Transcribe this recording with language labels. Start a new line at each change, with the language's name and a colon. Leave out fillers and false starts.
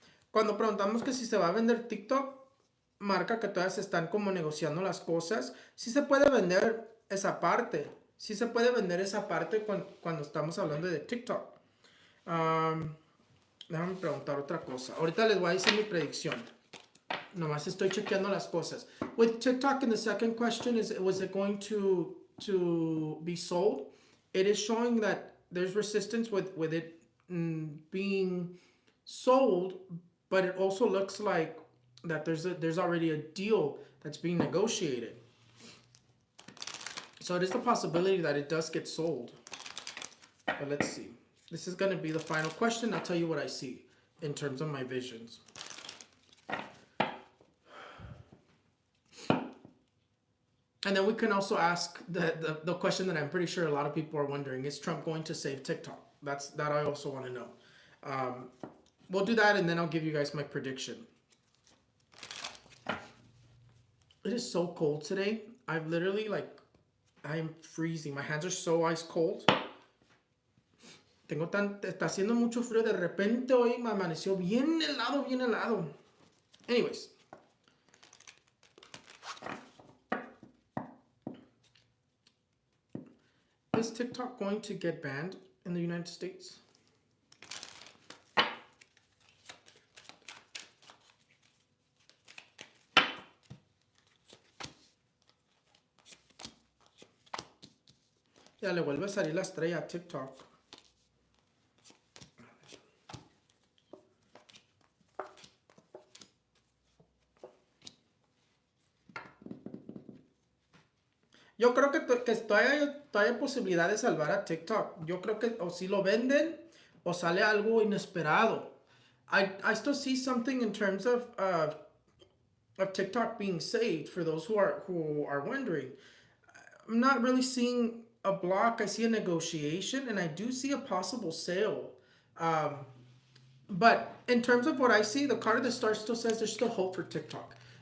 Spanish: Cuando preguntamos que si se va a vender TikTok, marca que todavía se están como negociando las cosas. Sí se puede vender esa parte. Sí se puede vender esa parte cuando estamos hablando de TikTok. Déjame preguntar otra cosa. Ahorita les voy a decir mi predicción. Nomás estoy chequeando las cosas.
English: With TikTok, in the second question, was it going to be sold? It is showing that there's resistance with it being sold, but it also looks like that there's already a deal that's being negotiated. So it is the possibility that it does get sold. But let's see. This is going to be the final question. I'll tell you what I see in terms of my visions. And then we can also ask the question that I'm pretty sure a lot of people are wondering: is Trump going to save TikTok? That I also want to know. We'll do that, and then I'll give you guys my prediction. It is so cold today. I've literally I'm freezing. My hands are so ice cold.
Spanish: Está haciendo mucho frío. De repente hoy me amaneció bien helado, bien helado.
English: Anyways. Is TikTok going to get banned in the United States?
Spanish: Ya le vuelve a salir la estrella a TikTok. Yo creo que todavía hay posibilidad de salvar a TikTok. Yo creo que o si lo venden o sale algo inesperado.
English: I still see something in terms of TikTok being saved for those who are wondering. I'm not really seeing a block. I see a negotiation, and I do see a possible sale. But in terms of what I see, the card of the star still says there's still hope for TikTok.